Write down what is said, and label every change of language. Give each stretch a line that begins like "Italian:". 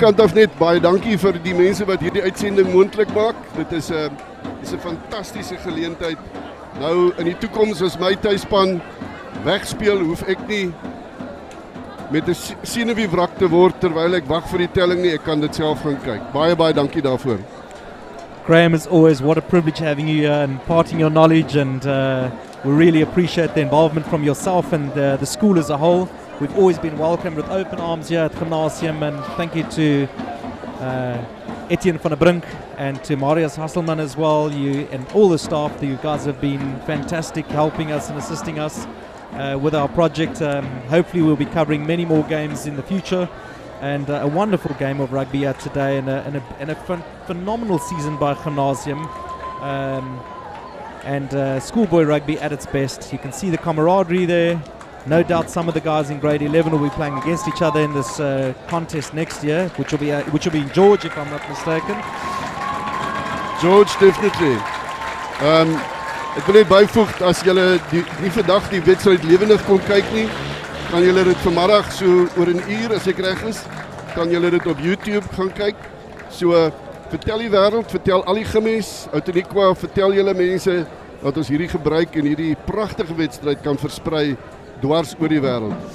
Afrikaans: kant af net baie dankie vir die mense wat hierdie uitsending moontlik maak. Dit is 'n fantastiese geleentheid. Nou in die toekoms as my tuisspan wegspeel, hoef ek nie met 'n senuweewrak te word terwyl ek wag vir die telling nie. Ek kan dit self gaan kyk. Baie dankie daarvoor.
English: Graham, as always, what a privilege having you here and imparting your knowledge, and we really appreciate the involvement from yourself and the school as a whole. We've always been welcomed with open arms here at Gymnasium, and thank you to Etienne van der Brink and to Marius Hasselman as well, you and all the staff. You guys have been fantastic helping us and assisting us with our project. Hopefully we'll be covering many more games in the future. And a wonderful game of rugby here today, and a phenomenal season by Gymnasium, and schoolboy rugby at its best. You can see the camaraderie there. No doubt some of the guys in grade 11 will be playing against each other in this contest next year, which will be in George, if I'm not mistaken. George, definitely.
Afrikaans: Ek wil net byvoeg, as julle nie vandag die wedstryd lewendig kon kyk nie, kan julle dit vanmiddag so oor 'n uur, as ek reg is, kan julle dit op YouTube gaan kyk. So vertel die wêreld, vertel al die gimmies, Outeniqua, vertel julle mense dat ons hierdie gebruik en hierdie pragtige wedstryd kan versprei dwars oor die wêreld.